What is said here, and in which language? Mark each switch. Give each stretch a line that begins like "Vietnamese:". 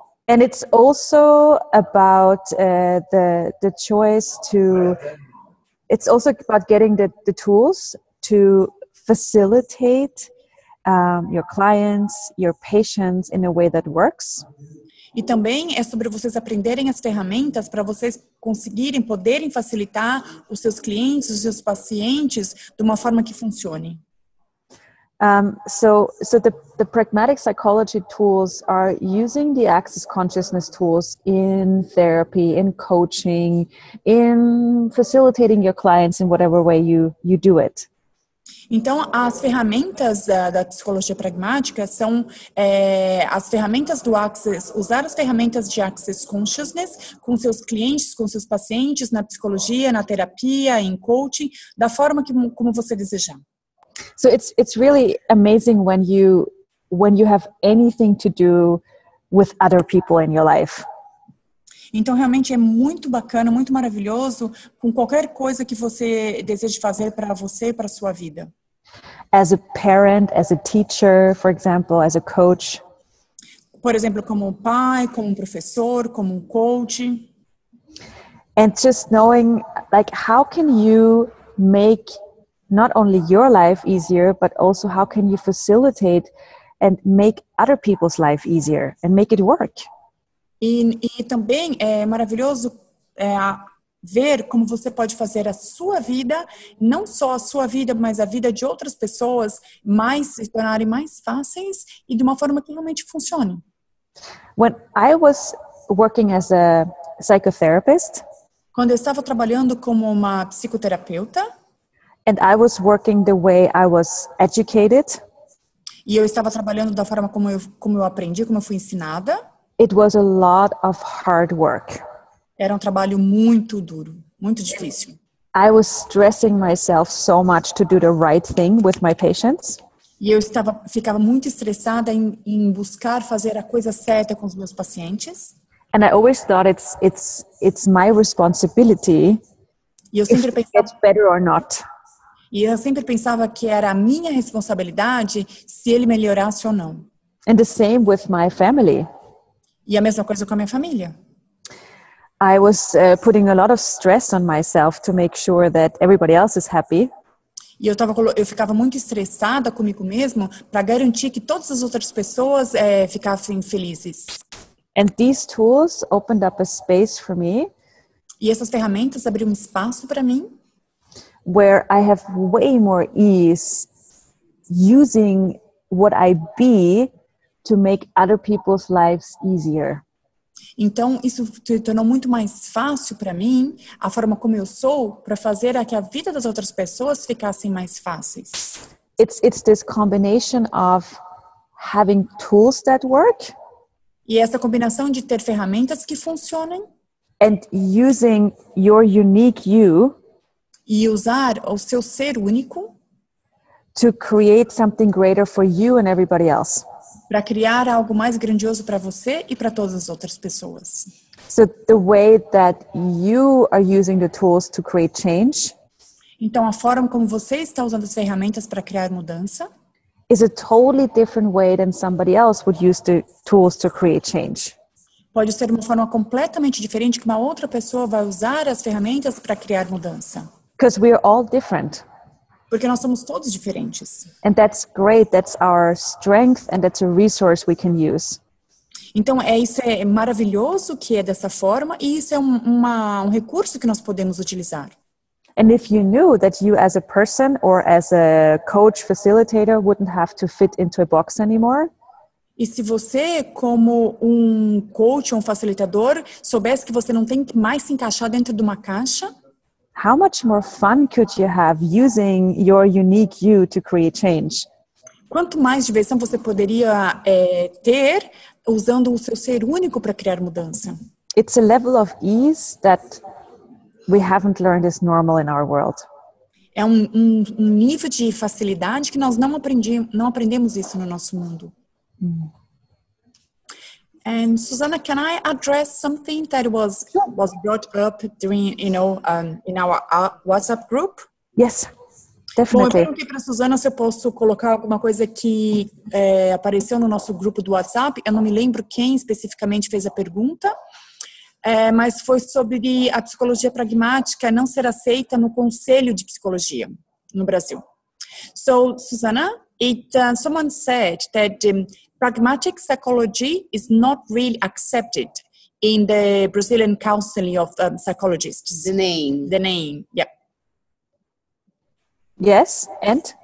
English: And it's also about the choice to. It's also about getting the tools to facilitate your clients, your patients in a way that works.
Portuguese: E também é sobre vocês aprenderem as ferramentas para vocês poderem facilitar os seus clientes, os seus pacientes de uma forma que funcione.
English: So the Pragmatic Psychology Tools are using the Access Consciousness tools in therapy, in coaching, in facilitating your clients in whatever way you do it.
Portuguese: Então, as ferramentas da psicologia pragmática são as ferramentas do Access, usar as ferramentas de Access Consciousness com seus clientes, com seus pacientes, na psicologia, na terapia, em coaching, da forma como você desejar.
English: So it's really amazing when you have anything to do with other people in your life.
Portuguese: Então, realmente é muito bacana, muito maravilhoso com qualquer coisa que você deseje fazer para você e para a sua vida.
English: As a parent, as a teacher, for example, as a coach.
Portuguese: Por exemplo, como pai, como professor, como coach.
English: And just knowing, how can you make not only your life easier, but also how can you facilitate and make other people's life easier and make it work?
Portuguese: E também é maravilhoso ver como você pode fazer a sua vida, não só a sua vida, mas a vida de outras pessoas se tornarem mais fáceis e de uma forma que realmente funcione.
English: When I was working as a psychotherapist,
Portuguese: quando eu estava trabalhando como uma psicoterapeuta,
English: and I was working the way I was educated,
Portuguese: e eu estava trabalhando da forma como eu aprendi, como eu fui ensinada,
English: it was a lot of hard work.
Portuguese: Era um trabalho muito duro, muito difícil.
English: I was stressing myself so much to do the right thing with my patients.
Portuguese: E eu ficava muito estressada em buscar fazer a coisa certa com os meus pacientes.
English: And I always thought it's my responsibility
Portuguese: e eu sempre
English: if it gets better or not.
Portuguese: E eu sempre pensava que era a minha responsabilidade se ele melhorasse ou não.
English: And the same with my family.
Portuguese: E a mesma coisa com a minha família.
English: I was putting a lot of stress on myself to make sure that everybody else is happy.
Portuguese: E eu ficava muito estressada comigo mesmo para garantir que todas as outras pessoas ficassem felizes.
English: And these tools opened up a space for me.
Portuguese: E essas ferramentas abriram um espaço para mim,
English: where I have way more ease using what I be to make other people's lives easier.
Portuguese: Então, isso se tornou muito mais fácil para mim, a forma como eu sou, para fazer a que a vida das outras pessoas ficassem mais fáceis.
English: It's this combination of having tools that work
Portuguese: E essa combinação de ter ferramentas que funcionem
English: and using your unique you
Portuguese: e usar o seu ser único
English: to create something greater for you and everybody else.
Portuguese: para criar algo mais grandioso para você e para todas as outras pessoas.
English: So the way that you are using the tools to create change
Portuguese: Então, a forma como você está usando as ferramentas para criar mudança
English: is a totally different way than somebody else would use the tools to create change.
Portuguese: pode ser uma forma completamente diferente que uma outra pessoa vai usar as ferramentas para criar mudança.
English: Because we are all different.
Portuguese: Porque nós somos todos diferentes.
English: And that's great. That's our strength and that's a resource we can use.
Portuguese: Então, isso é maravilhoso que é dessa forma e isso é um recurso que nós podemos utilizar.
English: And if you knew that you as a person or as a coach facilitator wouldn't have to fit into a box anymore,
Portuguese: E se você, como um coach ou um facilitador, soubesse que você não tem que mais se encaixar dentro de uma caixa,
English: how much more fun could you have using your unique you to create change?
Portuguese: quanto mais diversão você poderia ter usando o seu ser único para criar mudança.
English: It's a level of ease that we haven't learned is normal in our world.
Portuguese: É um nível de facilidade que nós não aprendemos isso no nosso mundo.
English: And Susanna, can I address something that was brought up during, in our WhatsApp group? Yes,
Portuguese: Bom, eu
English: definitely.
Portuguese: perguntei para a Susanna se eu posso colocar alguma coisa que apareceu no nosso grupo do WhatsApp. Eu não me lembro quem especificamente fez a pergunta, mas foi sobre a psicologia pragmática não ser aceita no Conselho de Psicologia no Brasil.
English: So, Susanna, someone said that pragmatic psychology is not really accepted in the Brazilian Council of Psychologists. The name. The name, yeah. Yes, and?